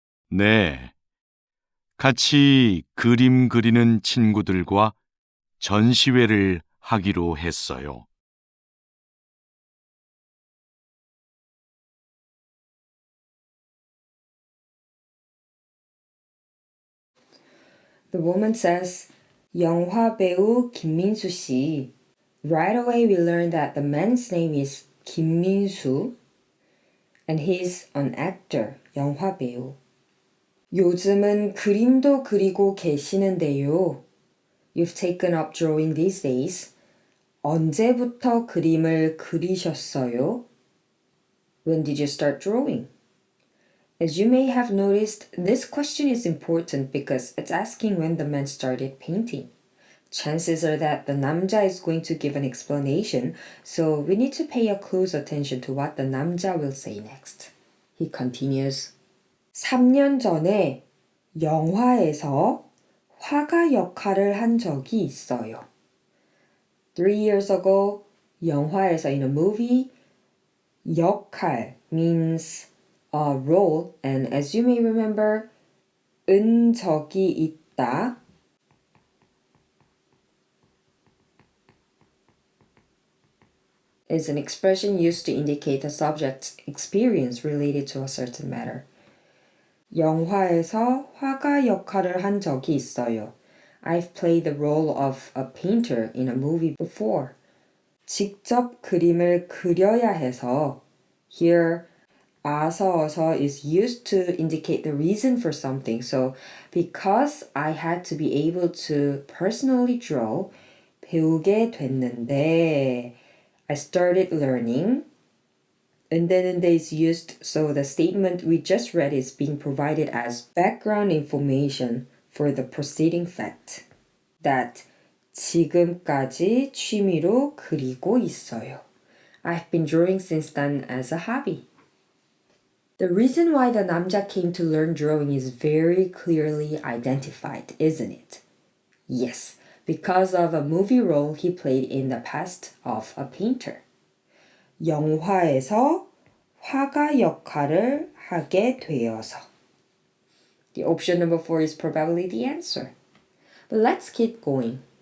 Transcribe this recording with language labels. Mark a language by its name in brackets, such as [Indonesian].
[Korean] 네, 같이 그림 그리는 친구들과 전시회를 하기로 했어요. [English] The woman says, [Korean] 영화 배우 김민수 씨. [English] Right away we learn that the man's name is 김민수 and he's an actor, [Korean] 영화 배우. 요즘은 그림도 그리고 계시는데요. [English] You've taken up drawing these days. [Korean] 언제부터 그림을 그리셨어요? [English] When did you start drawing? As you may have noticed, this question is important because it's asking when the man started painting. Chances are that the 남자 is going to give an explanation, so we need to pay a close attention to what the 남자 will say next. He continues. [Korean] 3년 전에 영화에서 화가 역할을 한 적이 있어요. [English] 3 years ago, [Korean] 영화에서 [English] in a movie, 역할 means a role, and as you may remember, [Korean] 은 적이 있다 [English] is an expression used to indicate the subject's experience related to a certain matter. [Korean] 영화에서 화가 역할을 한 적이 있어요. [English] I've played the role of a painter in a movie before. [Korean] 직접 그림을 그려야 해서 [English] here 어서 is used to indicate the reason for something. So because I had to be able to personally draw, [Korean] 배우게 됐는데 [English] I started learning. 은데 is used, so the statement we just read is being provided as background information for the preceding fact. [Korean] That 지금까지 취미로 그리고 있어요. [English] I've been drawing since then as a hobby. The reason why the 남자 came to learn drawing is very clearly identified, isn't it? Yes, because of a movie role he played in the past of a painter. [Korean] 영화에서 화가 역할을 하게 되어서. [English] The option number 4 is probably the answer. But let's keep going.